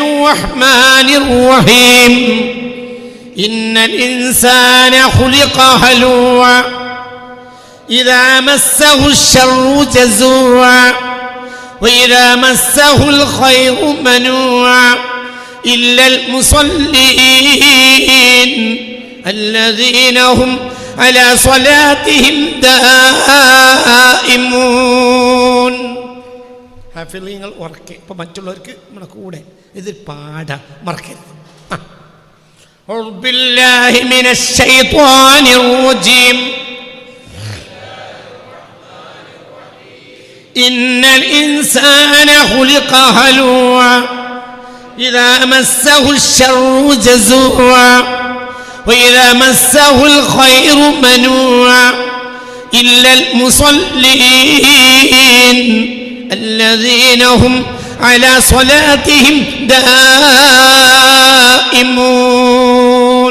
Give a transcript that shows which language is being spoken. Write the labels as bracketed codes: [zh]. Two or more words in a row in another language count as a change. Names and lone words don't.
[ar] الرحمن الرحيم إن الإنسان خلق هلوعا إذا مسه الشر جزوعا وإذا مسه الخير منوعا إلا المصلين الذين هم على صلاتهم دائمون. [ml] ഹാഫിളീങ്ങൾ ഉറക്കെ. ഇപ്പം മറ്റുള്ളവർക്ക് നമ്മുടെ കൂടെ ഇത് പാട മറക്കരുത്. [ar] أعوذ بالله من الشيطان الرجيم. إن الإنسان خلق هلوعا إذا مسه الشر جزوعا وإذا مسه الخير منوعا إلا المصلين الذين هم على صلاتهم دائمون.